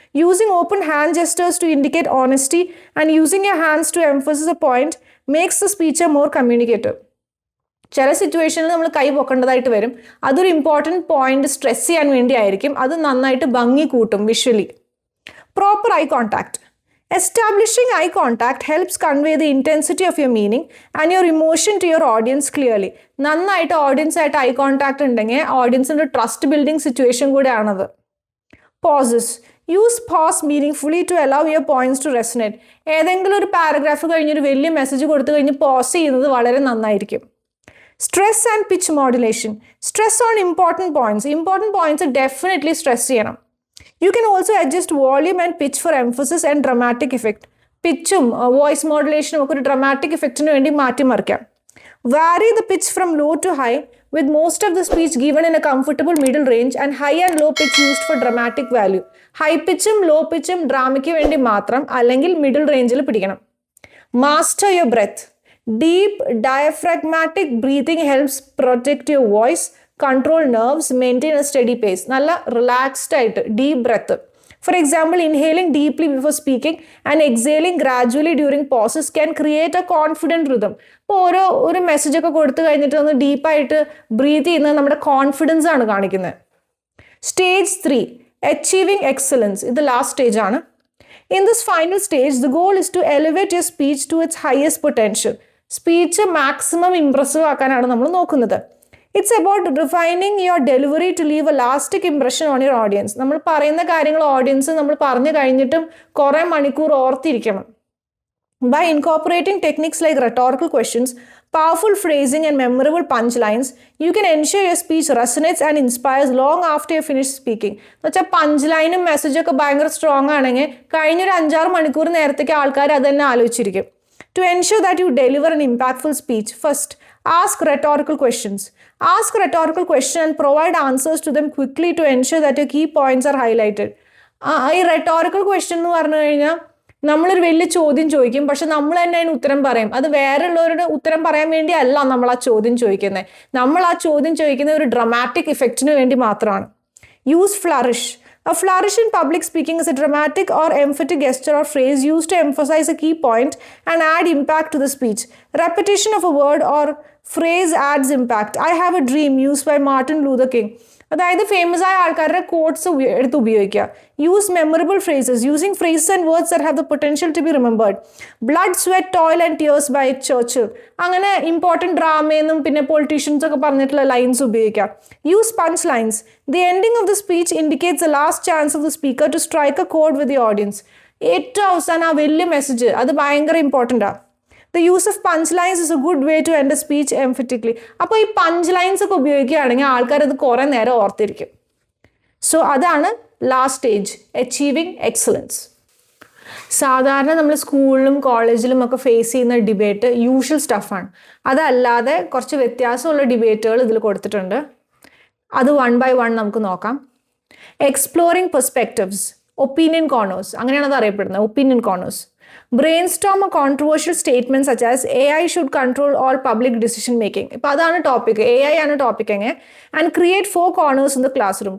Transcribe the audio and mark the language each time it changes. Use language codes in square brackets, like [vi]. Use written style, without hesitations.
[en] Using open hand gestures to indicate honesty and using your hands to emphasize a point makes the speaker more communicative. [ml] ചില സിറ്റുവേഷനിൽ നമ്മൾ കൈ പൊക്കേണ്ടതായിട്ട് വരും. അതൊരു important point stress ചെയ്യാൻ വേണ്ടി ആയിരിക്കും. അത് നന്നായിട്ട് ഭംഗി കൂട്ടും visually. [en] Proper eye contact. Establishing eye contact helps convey the intensity of your meaning and your emotion to your audience clearly. [ml] നന്നായിട്ട് ഓഡിയൻസായിട്ട് ഐ കോൺടാക്ട് ഉണ്ടെങ്കിൽ ഓഡിയൻസിൻ്റെ trust building situation കൂടെയാണത്. Poses. [en] Use pause meaningfully to allow your points to resonate. [ml] ഏതെങ്കിലും ഒരു paragraph കഴിഞ്ഞൊരു വലിയ message കൊടുത്തു കഴിഞ്ഞ് pose ചെയ്യുന്നത് വളരെ നന്നായിരിക്കും. [en] Stress and pitch modulation. Stress on important points. [ml] Important points definitely stress ചെയ്യണം. [en] You can also adjust volume and pitch for emphasis and dramatic effect. [ml] പിച്ചും വോയിസ് മോഡുലേഷനും ഒക്കെ ഒരു ഡ്രമാറ്റിക് ഇഫക്റ്റിന് വേണ്ടി മാറ്റിമറിക്കാം. [en] Vary the pitch from low to high, with most of the speech given in a comfortable middle range and high and low pitch used for dramatic value. [ml] High pitchum low pitchum ഡ്രാമയ്ക്ക് വേണ്ടി മാത്രം അല്ലെങ്കിൽ middle റേഞ്ചിൽ പിടിക്കണം. [en] Master your breath. Deep diaphragmatic breathing helps protect your voice, control nerves, maintain a steady pace. [ml] നല്ല relaxed ആയിട്ട് deep breath. [en] For example, inhaling deeply before speaking and exhaling gradually during pauses can create a confident rhythm. [ml] ഇപ്പോൾ ഒരു message ഒക്കെ കൊടുത്തു കഴിഞ്ഞിട്ട് ഒന്ന് ഡീപ്പായിട്ട് breath ചെയ്യുന്നത് നമ്മുടെ കോൺഫിഡൻസ് ആണ് കാണിക്കുന്നത്. Stage 3, [en] achieving excellence. [ml] ഇത് ലാസ്റ്റ് സ്റ്റേജ് ആണ്. [en] In this final stage, the goal is to elevate your speech to its highest potential. [ml] Speech maximum impressive ആക്കാനാണ് നമ്മൾ നോക്കുന്നത്. [en] It's about refining your delivery to leave a lasting impression on your audience. [ml] നമ്മൾ പറയുന്ന കാര്യങ്ങൾ audience നമ്മൾ പറഞ്ഞു കഴിഞ്ഞിട്ടും കുറേ മണിക്കൂർ ഓർത്തിരിക്കണം. [en] By incorporating techniques like rhetorical questions, powerful phrasing and memorable punchlines, you can ensure your speech resonates and inspires long after you finish speaking. [ml] എന്നുവെച്ചാൽ പഞ്ച്ലൈനും മെസ്സേജൊക്കെ ഭയങ്കര സ്ട്രോങ് ആണെങ്കിൽ കഴിഞ്ഞൊരു 5-6 മണിക്കൂർ നേരത്തേക്ക് ആൾക്കാർ അത് തന്നെ ആലോചിച്ചിരിക്കും. [en] To ensure that you deliver an impactful speech, first, ask rhetorical questions. Ask rhetorical questions and provide answers to them quickly to ensure that your key points are highlighted. [ml] ഈ rhetorical question എന്ന് പറഞ്ഞു കഴിഞ്ഞാൽ നമ്മളൊരു വലിയ ചോദ്യം ചോദിക്കും, പക്ഷെ നമ്മൾ തന്നെ അതിന് ഉത്തരം പറയും. അത് വേറെയുള്ളവരുടെ ഉത്തരം പറയാൻ വേണ്ടി അല്ല നമ്മൾ ആ ചോദ്യം ചോദിക്കുന്നത്. നമ്മൾ ആ ചോദ്യം ചോദിക്കുന്നത് ഒരു ഡ്രമാറ്റിക് ഇഫക്റ്റിന് വേണ്ടി മാത്രമാണ്. [en] Use flourish. A flourish in public speaking is a dramatic or emphatic gesture or phrase used to emphasize a key point and add impact to the speech. Repetition of a word or phrase adds impact. I have a dream, used by Martin Luther King. [ml] അതായത് famous ആയ ആൾക്കാരുടെ quotes എടുത്ത് ഉപയോഗിക്കുക. [en] Use memorable phrases. Using phrases and words that have the potential to be remembered. Blood, sweat, toil and tears by Churchill. [ml] അങ്ങനെ important ഡ്രാമയെന്നും പിന്നെ politicians ഒക്കെ പറഞ്ഞിട്ടുള്ള lines ഉപയോഗിക്കുക. [en] Use punch lines. The ending of the speech indicates the last chance of the speaker to strike A code with the audience. [ml] ഏറ്റവും അവസാനം ആ വലിയ message അത് ഭയങ്കര ഇമ്പോർട്ടൻ്റാണ്. [en] The use of punchlines is a good way to end a speech emphatically. [ml] അപ്പോൾ ഈ punch lines ഒക്കെ ഉപയോഗിക്കുകയാണെങ്കിൽ ആൾക്കാർ അത് കുറേ നേരം ഓർത്തിരിക്കും. സോ അതാണ് ലാസ്റ്റ് സ്റ്റേജ്, [en] Achieving excellence. [ml] സാധാരണ നമ്മൾ സ്കൂളിലും കോളേജിലും ഒക്കെ ഫേസ് ചെയ്യുന്ന ഡിബേറ്റ് യൂഷ്വൽ സ്റ്റഫാണ്. അതല്ലാതെ കുറച്ച് വ്യത്യാസമുള്ള ഡിബേറ്റുകൾ ഇതിൽ കൊടുത്തിട്ടുണ്ട്. അത് 1 by 1 നമുക്ക് നോക്കാം. [en] exploring perspectives, opinion corners, [ml] അങ്ങനെയാണ് അത് അറിയപ്പെടുന്നത്, opinion corners. [en] Brainstorm a controversial statement such as AI should control all public decision making. [ml] ഇപ്പോൾ അതാണ് ടോപ്പിക്, AI ആണ് ടോപ്പിക് എങ്ങനെ. [en] And create 4 corners in the classroom.